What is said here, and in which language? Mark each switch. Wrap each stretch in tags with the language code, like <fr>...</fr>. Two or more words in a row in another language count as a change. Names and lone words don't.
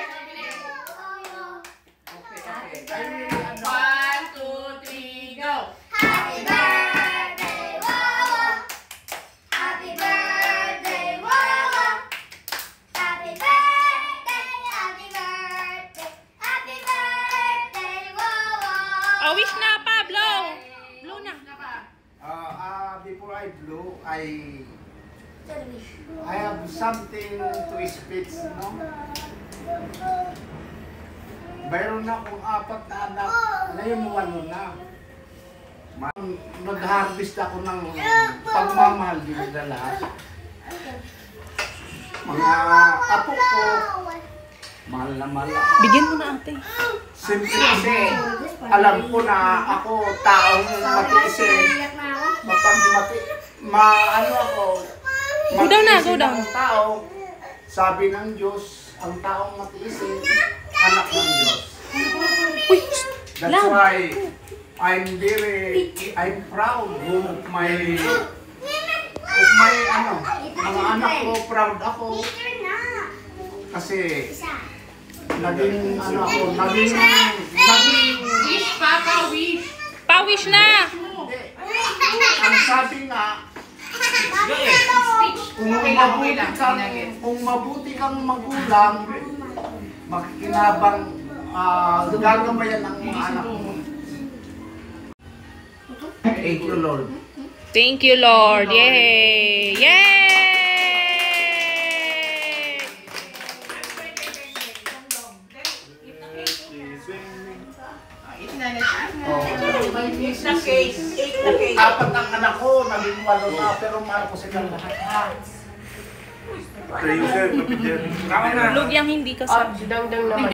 <en>1, 2, 3, go! Happy birthday, Wowo. Happy birthday, Wowo. Happy birthday, happy birthday, happy birthday, Wowo.</en> <tl>Oh, wish na, Pablo! Blow na.</tl> <en>Before I blow, I have something to speak, no?</en> <tl>Mayroon na akong 4 na anak, ngayon 1 na. Nag-harvest ako ng pagmamahal din na lahat. Mga apo ko, mahal na mahal ako. Bigyan mo na ate. Simple kasi, alam ko na ako taong matiisin. Ano ako,</tl> <en>Go down na, go</en> <tl>matiisin</tl> <en>down.</en> <tl>ang tao. Sabi ng Diyos, ang taong matiisin, anak ng Diyos.</tl> <en>That's why I'm proud of my</en> <tl>mga anak ko, proud ako. Kasi naging</tl> <en>Wish, Papa, wish.</en> <tl>Pa-wish na. ang sabi nga, kung mabuti kang magulang, makikinabang gagamayan ang mga anak mo.</tl> <en>Thank you, Lord. Thank you, Lord. Yay! Yay!</en> <tl>Apat ang anak ko, naging 8 na, pero mahal ko silang lahat. Lugyang hindi ka sa...</tl>